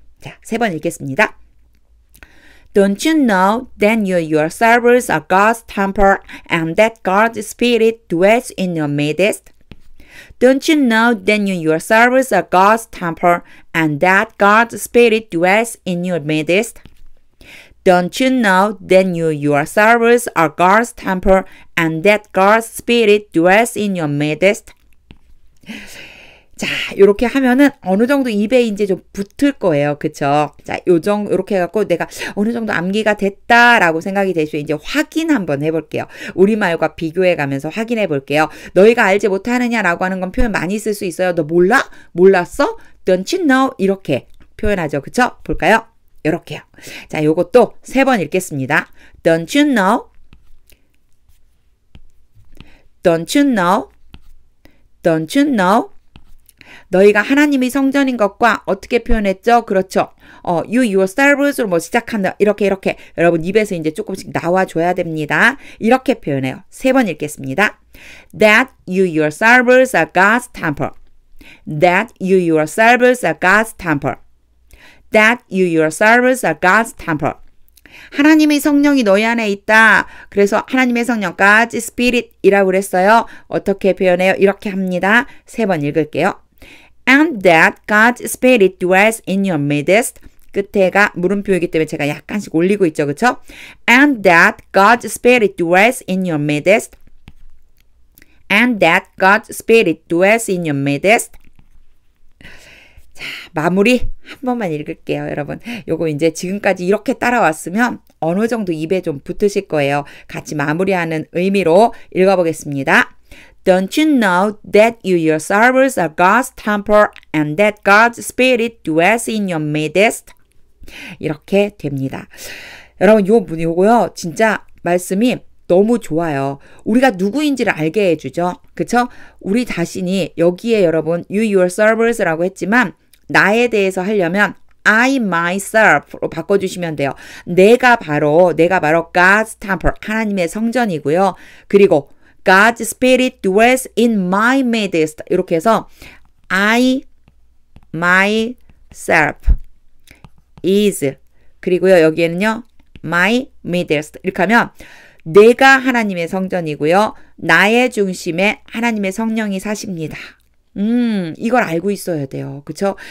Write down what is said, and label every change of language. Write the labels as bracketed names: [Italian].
[Korean] 자, 3번 읽겠습니다. [English] Don't you know that you yourselves are God's temple and that God's Spirit dwells in your midst? Don't you know that you yourselves are God's temple and that God's Spirit dwells in your midst? Don't you know that you yourselves are God's temple and that God's Spirit dwells in your midst? [Korean] 자, 요렇게 하면은 어느 정도 입에 이제 좀 붙을 거예요. 그쵸? 자, 요렇게 해갖고 내가 어느 정도 암기가 됐다라고 생각이 되시면 이제 확인 한번 해볼게요. 우리말과 비교해 가면서 확인해 볼게요. 너희가 알지 못하느냐라고 하는 건 표현 많이 쓸 수 있어요. 너 몰라? 몰랐어? [English] Don't you know? [Korean] 이렇게 표현하죠. 그쵸? 볼까요? 요렇게요. 자, 요것도 3번 읽겠습니다. [English] Don't you know? Don't you know? Don't you know? [Korean] 너희가 하나님이 성전인 것과 어떻게 표현했죠? 그렇죠. You yourselves로 뭐 시작한다. 이렇게 여러분 입에서 이제 조금씩 나와줘야 됩니다. 이렇게 표현해요. 3번 읽겠습니다. [English] That you yourselves are God's temple. That you yourselves are God's temple. That you yourselves are God's temple. [Korean] 하나님의 성령이 너희 안에 있다. 그래서 하나님의 성령 God's Spirit이라고 그랬어요. 어떻게 표현해요? 이렇게 합니다. 3번 읽을게요. [English] And that God's Spirit dwells in your midst. [Korean] 끝에가 물음표이기 때문에 제가 약간씩 올리고 있죠. 그쵸? [English] And that God's Spirit dwells in your midst. And that God's Spirit dwells in your midst. [Korean] 자, 마무리 한 번만 읽을게요, 여러분. 요거 이제 지금까지 이렇게 따라왔으면 어느 정도 입에 좀 붙으실 거예요. 같이 마무리하는 의미로 읽어보겠습니다. [English] Don't you know that you yourselves are God's temple and that God's Spirit dwells in your midst? [Korean] 이렇게 됩니다. 여러분, 요거요, 진짜 말씀이 너무 좋아요. 우리가 누구인지를 알게 해주죠. 그쵸? 우리 자신이 여기에 여러분, you yourselves라고 했지만, 나에 대해서 하려면 I myself로 바꿔주시면 돼요. 내가 바로 God's temple, 하나님의 성전이고요. [English] 그리고 God's Spirit dwells in my midst. [Korean] 이렇게 해서 I myself is 그리고요 여기에는요 my midst 이렇게 하면 내가 하나님의 성전이고요. 나의 중심에 하나님의 성령이 사십니다. 이걸 알고 있어야 돼요. 그쵸?